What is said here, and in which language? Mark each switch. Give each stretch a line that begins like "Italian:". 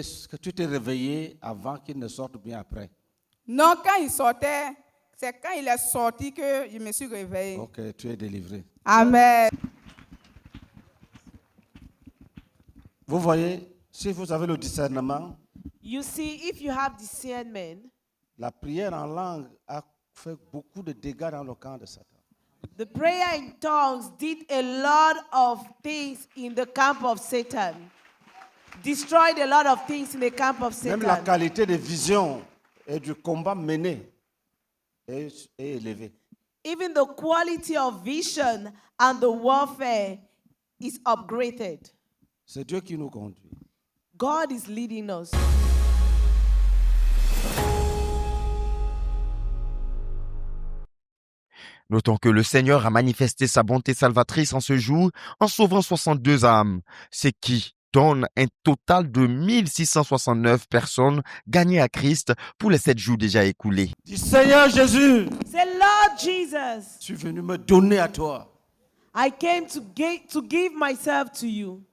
French: Que tu t'es réveillé avant qu'il ne sorte bien après? Non, quand il sortait, c'est quand il est sorti que je me suis réveillée. Ok, tu es délivré. Amen. Vous voyez, si vous avez le discernement,
English: You see, if you have discernment,
French: la prière en langue a fait beaucoup de dégâts dans le camp de Satan.
English: the prayer in tongues did a lot of things in the camp of Satan. Destroyed a lot of things in the camp of
French: Même la
English: Satan.
French: qualité de vision et du combat mené est élevée.
English: Even the quality of vision and the warfare is upgraded.
French: C'est Dieu qui nous conduit.
English: God is leading us.
French: Notons que le Seigneur a manifesté sa bonté salvatrice en ce jour en sauvant 62 âmes, ce qui donne un total de 1669 personnes gagnées à Christ pour les 7 jours déjà écoulés. Dis Seigneur Jésus,
English: Say, Lord Jesus,
French: je suis venu me donner à toi.
English: I came to give myself to you,